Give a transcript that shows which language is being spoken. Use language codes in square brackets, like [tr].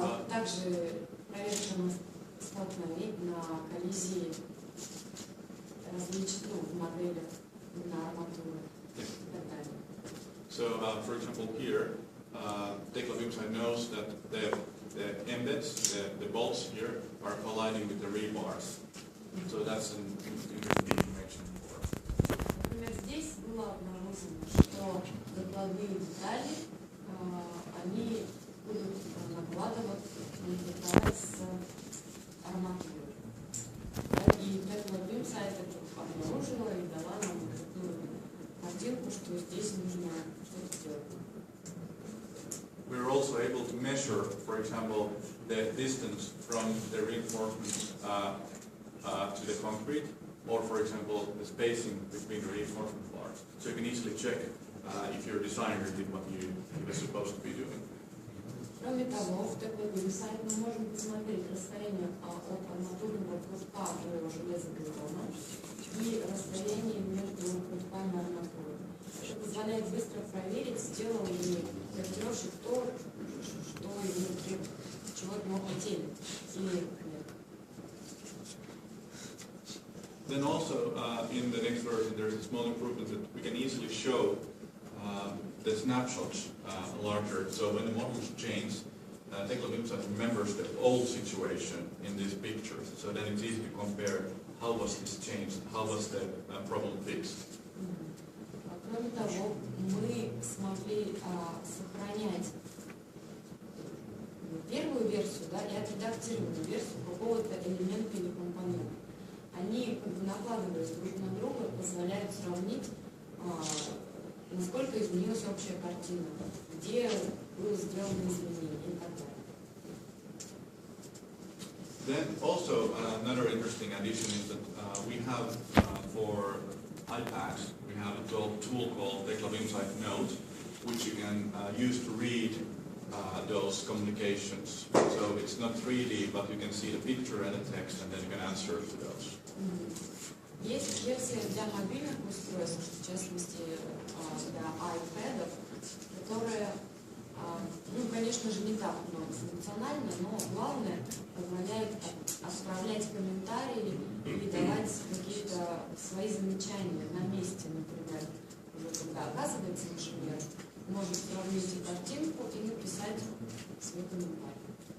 [ru] Также проверка на столкновение, на коллизии различных в моделях на арматуры и так далее. [en] So, for example, here, tekla BIM knows that the embeds, the bolts here, are colliding with the rebars. So that's an interesting information for us. [ru] Например, здесь было обнаружено, что закладные детали, они будут накладывать, конфликтовать с арматурой. И tekla BIM это обнаружила и дала нам такую картинку, что здесь нужно что-то сделать. [en] We were also able to measure, for example, the distance from the reinforcement to the concrete, or for example, the spacing between the reinforcement bars. So you can easily check if your designer did what you were supposed to be doing. [ru] Кроме того, в tekla BIM мы можем посмотреть расстояние от арматурного прутка до железобетона и расстояние между прутками арматуры. Это позволяет быстро проверить, сделал ли проектировщик то, что ему требует, чего от него хотели, или нет. [en] Then also, in the next version, there's a small improvement that we can easily show the snapshots larger. So when the models change, tekla BIM remembers the old situation in these pictures. So then it's easy to compare how was this changed, how was the problem fixed. [ru] Кроме того, мы смогли сохранять первую версию, да, и отредактированную версию какого-то элемента или компонента. Они как бы накладываясь друг на друга, позволяют сравнить, насколько изменилась общая картина, где было сделано изменение и так далее. [en] Then also another interesting addition is that we have for iPads, we have a tool called tekla BIM Notes, which you can use to read those communications. So it's not 3D, but you can see the picture and the text, and then you can answer to those. [ru] Есть версия для мобильных устройств, в частности для iPad'ов, которая, ну, конечно же, не так многофункциональна, но главное, позволяет отправлять комментарии и давать какие-то свои замечания на месте, например, уже когда оказывается инженер, может сравнить картинку и написать свой комментарий.